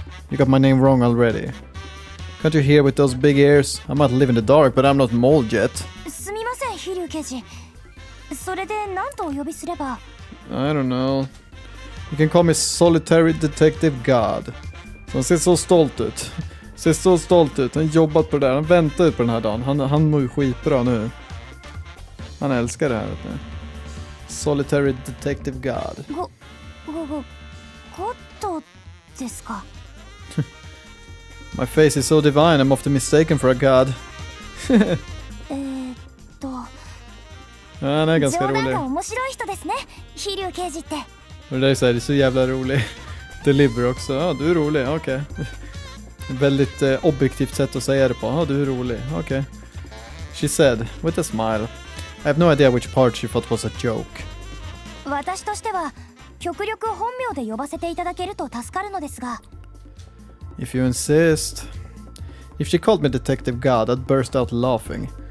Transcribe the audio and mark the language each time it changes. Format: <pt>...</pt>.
<en>You got my name wrong already. Can't you hear with those big ears? I might live in the dark, but I'm not mold yet.</en> <ja>すみません、飛龍刑事。それで何とお呼びすれば。</ja> <en>I don't know. You can call me Solitary Detective God.</en> <sv>Så han ser så stolt ut. Ser så stolt ut. Han har jobbat på det där. Han väntar ut på den här dagen. Han mår ju skitbra nu. Han älskar det här. Vet ni.</sv> <en>Solitary Detective God.</en> <ja>ゴッドですか。</ja> <en>My face is so divine I'm often mistaken for a god.</en> <sv>Han är ganska</sv> <ja>冗談</ja> <sv>rolig.</sv> <ja>が面白い人ですね、飛龍刑事って。</ja> <sv>Och det är så här, det är så jävla rolig. Deliver också. Ja, du är rolig. Okej. Väldigt objektivt sätt att säga det på. Ja, du är rolig. Okej.</sv> <en>She said, with a smile. I have no idea which part she thought was a joke.</en> <ja>私としては極力本名で呼ばせていただけると助かるのですが。</ja> <en>If you insist. If she called me Detective God, I'd burst out laughing.</en>